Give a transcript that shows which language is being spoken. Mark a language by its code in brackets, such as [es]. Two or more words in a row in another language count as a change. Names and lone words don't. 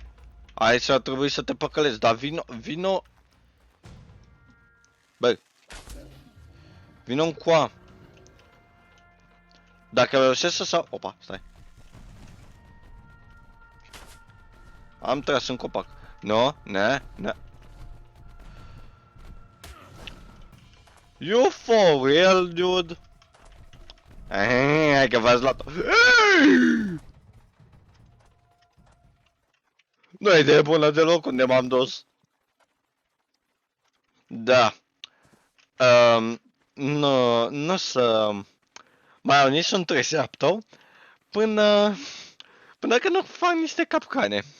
[ro] Aici ar trebui să te păcălești, dar vino. Băi. Vino încoa. Dacă reușesc să sau... Opa, stai. Am tras în copac. No, ne. [en] You for real, dude? [ro] Hai că v-ați luat-o. Nu e de bună deloc unde m-am dus. Da. Nu să mai au nici un Triceratops până când nu fac niște capcane.